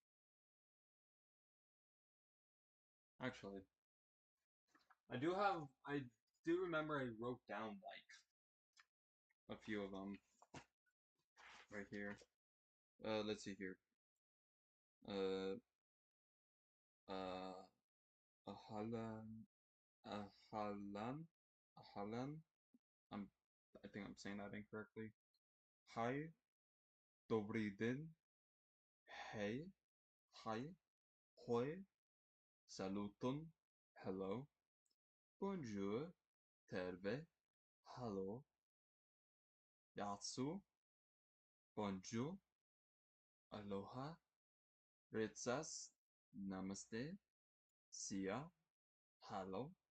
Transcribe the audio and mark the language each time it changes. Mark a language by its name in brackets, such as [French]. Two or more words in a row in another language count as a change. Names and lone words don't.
[English] Actually, I do remember I wrote down like a few of them right here. Let's see here. [Arabic] Uh, uh, Ahalan, Ahalan, Ahalan. [English] I'm, I think I'm saying that incorrectly. Hi, Dobry din, hey, hi, hoi, saluton, hello, bonjour, terve, hello, yatsu, bonjour, aloha, ritsas, namaste, sia, hello,